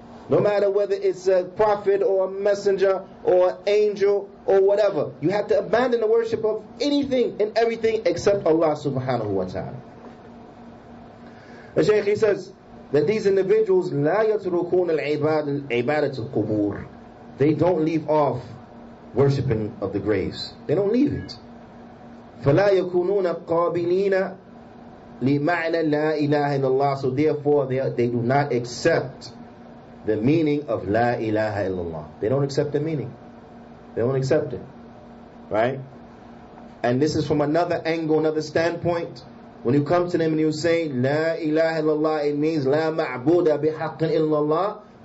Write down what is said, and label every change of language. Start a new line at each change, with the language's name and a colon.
English: No matter whether it's a prophet or a messenger or an angel or whatever, you have to abandon the worship of anything and everything except Allah subhanahu wa ta'ala. The Shaykh he says that these individuals
Arabic: لا يتركون العبادة القبور.
English: They don't leave off worshipping of the graves. They don't leave it.
Arabic: فلا يكونون قابلين لمعنى لا إله إلا الله.
English: So therefore they do not accept the meaning of La ilaha illallah. They don't accept the meaning. They don't accept it. Right? And this is from another angle, another standpoint. When you come to them and you say La ilaha illallah, it means
Arabic: La ma'buda bihaqqin illallah.